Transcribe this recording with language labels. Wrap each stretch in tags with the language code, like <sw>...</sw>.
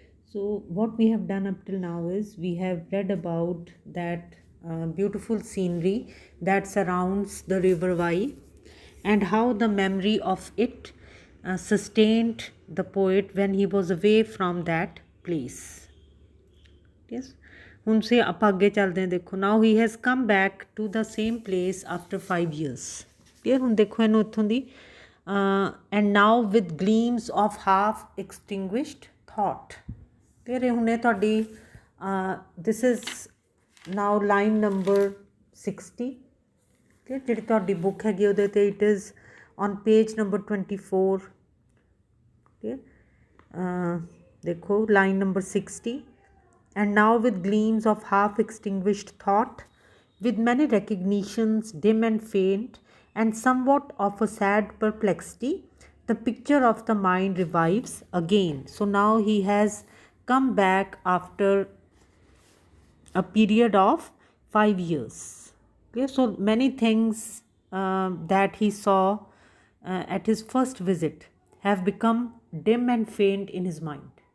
<en>So, what we have done up till now is we have read about that beautiful scenery that surrounds the River Wye and how the memory of it sustained the poet when he was away from that place. Yes.</en> <pa>ਹੁਣ ਸੇ ਆਪਾਂ ਅੱਗੇ ਚੱਲਦੇ ਹਾਂ ਦੇਖੋ</pa> <en>now he has come back to the same place after 5 years</en> <pa>clear ਹੁਣ ਦੇਖੋ ਇਹਨੂੰ ਇੱਥੋਂ ਦੀ</pa> <en>and now with gleams of half extinguished thought clear</en> <pa>ਇਹ ਹੁਣ ਇਹ ਤੁਹਾਡੀ</pa> <en>this is now line number 60 clear</en> <pa>ਜਿਹੜੀ ਤੁਹਾਡੀ ਬੁੱਕ ਹੈਗੀ ਉਹਦੇ 'ਤੇ</pa> <en>it is on page number 24 clear</en> <pa>ਦੇਖੋ</pa> <en>Line number 60 and now with gleams of half extinguished thought, with many recognitions dim and faint, and somewhat of a sad perplexity, the picture of the mind revives again. So now he has come back after a period of 5 years. Okay, so many things that he saw at his first visit have become dim and faint in his mind.</en>